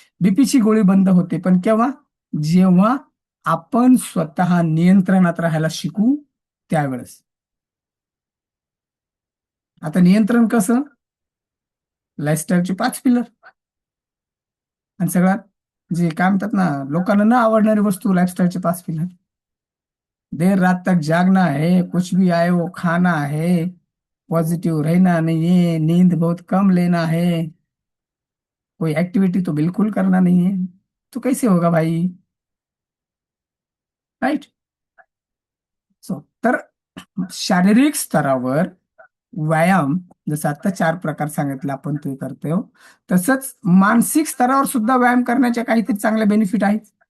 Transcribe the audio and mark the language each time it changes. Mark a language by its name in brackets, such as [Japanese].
[Marathi] बीपीची गोळी बंद होते, पण केव्हा? जेव्हा आपण स्वतः नियंत्रणात राहायला शिकू, त्यावेळेस. आता नियंत्रण कसं? लाईफस्टाईलचे 5 पिलर. आणि सगळ्यात जे काय म्हणतात ना, लोकांना न आवडणारी वस्तू, [Hindi] लाइफस्टाइल के 5 पिलर. देर रात तक जागना है, कुछ भी आए वो खाना है, पॉजिटिव रहना नहीं है, नींद बहुत कम लेना है, कोई एक्टिविटी तो बिल्कुल करना नहीं है. तो कैसे होगा भाई? [English] Right. [Marathi] सो तर शारीरिक स्तरावर व्यायाम, जसं आता 4 प्रकार सांगितले आपण ते करतो, तसंच मानसिक स्तरावर सुद्धा व्यायाम करण्याच्या काहीतरी चांगले बेनिफिट आहेत.